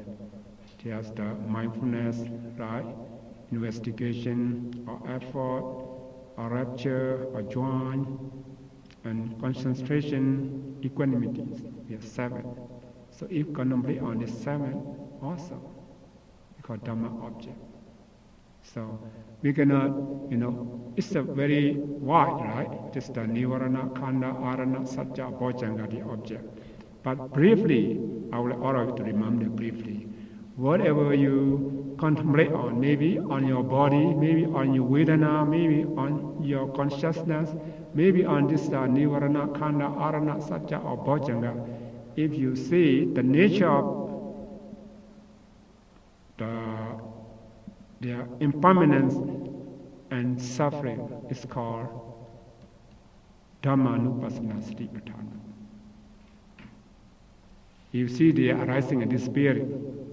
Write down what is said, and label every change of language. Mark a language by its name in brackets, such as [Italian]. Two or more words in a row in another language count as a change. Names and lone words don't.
[English] There's the mindfulness, right? Investigation or effort, or rapture, or join, and concentration, equanimity. We have 7. So if contemplate on this 7 also, we call Dhamma object. So we cannot, it's a very wide, right? Just the [Pali] nivarana, khanda, arana, sajja, bojjhanga, [English] the object. But briefly, I will order you to remember briefly. Whatever you contemplate on, maybe on your body, maybe on your vedana, maybe on your consciousness, maybe on this [Pali] nivarana, khanda, arana, sajja, [English] or bojjhanga, if you see the nature of their impermanence and suffering, is called [Pali] Dhammanupassana Satipatthana. [English] You see the arising and disappearing.